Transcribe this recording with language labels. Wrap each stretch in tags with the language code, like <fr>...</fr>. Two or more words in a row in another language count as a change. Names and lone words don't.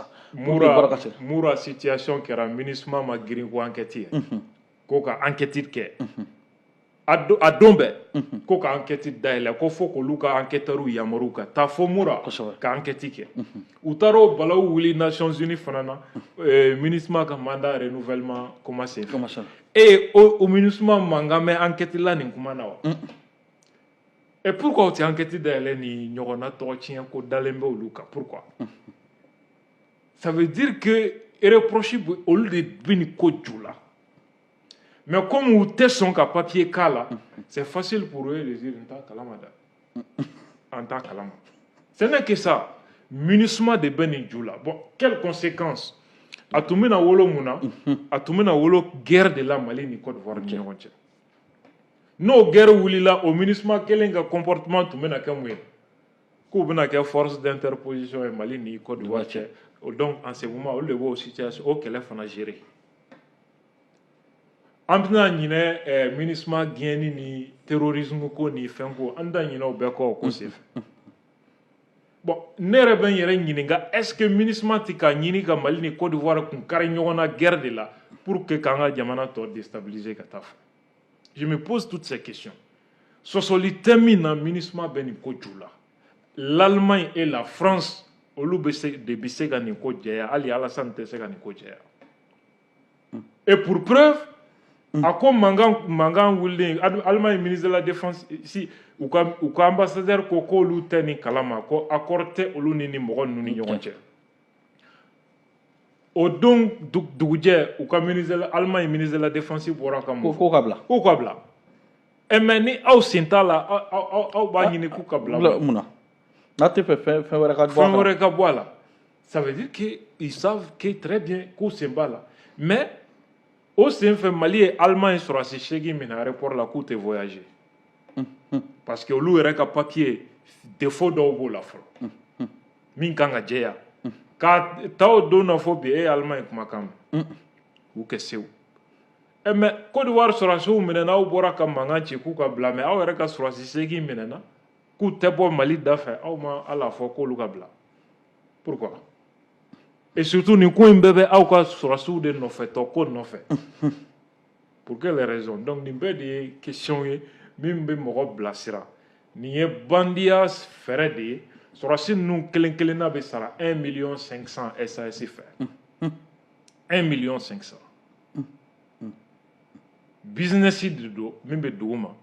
<bm>Mura situation kɛra MINUSMA ma girin ko enquête ye. Ko ka enquête kɛ. A don bɛɛ ko ka enquête dayɛlɛ ko fo k'olu ka enquêteurs yamaru ka taa fo Mura ka enquête kɛ. U taara o balawu wuli Nations Unies fana na MINUSMA ka</bm> <fr>mandat renouvellement commencé.</fr> <bm>Et o MINUSMA mankan mɛ enquête la nin kuma na wa.</bm> <fr>Et pourquoi</fr> <bm>o tɛ enquête dayɛlɛ ni ɲɔgɔnna tɔgɔ tiɲɛ ko dalen bɛ olu kan pourquoi?</bm> <fr>Ça veut dire que reproche</fr> <bm>olu de bɛ nin ko ju la.</bm> <fr>Mais comme</fr> <bm>ou tɛ sɔn ka papier k'a la,</bm> <fr>c'est facile pour eux de dire</fr> <bm>n t'a kalama dɛ. An t'a kalama.</bm> <fr>Ce n'est que ça.</fr> <bm>MINUSMA de bɛ nin ju la.</bm> <fr>Bon, quelles conséquences?</fr> <bm>A tun bɛna wolo mun na? A tun bɛna wolo guerre de la Mali ni Côte d'Ivoire ni ɲɔgɔn cɛ. N'o guerre wulila o MINUSMA kelen ka comportement tun bɛna kɛ mun ye? K'u bɛna kɛ</bm> <fr>force d'interposition</fr> <bm>ye Mali ni Côte d'Ivoire cɛ.</bm> <fr>Donc en ce moment</fr> <bm>olu de b'o situation o kɛlɛ fana gérer. An bɛna ɲinɛ MINUSMA gɛnni ni terrorisme ko ni fɛn ko an da ɲinɛ o bɛɛ kɔ o ko senfɛ. Bon ne yɛrɛ bɛ n yɛrɛ ɲininka</bm> <fr>est-ce que</fr> <bm>MINUSMA tɛ ka ɲini ka Mali ni Côte d'Ivoire kun kari ɲɔgɔn na guerre de la</bm> <fr>pour que</fr> <bm>k'an ka jamana tɔ déstabiliser ka taa fɛ.</bm> <fr>Je me pose toutes ces questions.</fr> <bm>Sɔsɔli tɛ min na MINUSMA bɛ nin ko ju la.</bm> <fr>L'Allemagne et la France</fr> <bm>olu bɛ se ka nin ko jɛya hali Alassane tɛ se ka nin ko jɛya.</bm> <fr>Et pour preuve</fr> <bm>a ko mankan wulilen Allemagne</bm> <fr>ministre de la défense</fr> <bm>si u ka ambassadeur ko k'olu tɛ nin kalama ko accord tɛ olu ni mɔgɔ ninnu ni ɲɔgɔn cɛ. O don dugujɛ u ka Allemagne</bm> <fr>ministre de la défense</fr> <bm>bɔra ka mun ko ka bila. Ko ka bila. Mais ni aw sen t'a la aw b'a ɲini k'u ka bila. Mun na? N'a tɛ fɛ fɛn wɛrɛ ka bɔ a la. Fɛn wɛrɛ ka bɔ a la.</bm> <fr>Ça veut dire qu'ils savent que très bien</fr> <bm>k'u sen b'a la. Mais o senfɛ Mali ye Allemagne sɔrɔsi 8 min na aéroport la k'u tɛ voyager.</bm> <fr>Parce que</fr> <bm>olu yɛrɛ ka papier défaut dɔw b'o la fɔlɔ. Min kan ka jɛya. K'a taa o don na fɔ bi e ye Allemagne kumakan mɛn. K'u kɛ sew. Mais Côte d'Ivoire sɔrɔsiw minɛna aw bɔra ka mankan ci k'u ka bila mais aw yɛrɛ ka sɔrɔsi 8 minɛna k'u tɛ bɔ Mali da fɛ aw ma ala fɔ k'olu ka bila.</bm> <fr>Pourquoi? Et surtout</fr> <bm>nin ko in bɛɛ bɛ aw ka sɔrɔsiw de nɔfɛtɔ ko nɔfɛ.</bm> <fr>Pour quelle raison?</fr> <bm>Donc nin bɛɛ de ye question ye min bɛ mɔgɔ bilasira. Nin ye bandiya fɛɛrɛ de ye sɔrɔsi ninnu kelen kelenna bɛ sara 1,500,000 SAS fɛ. 1,500,000. Business de do min bɛ dugu ma.</bm>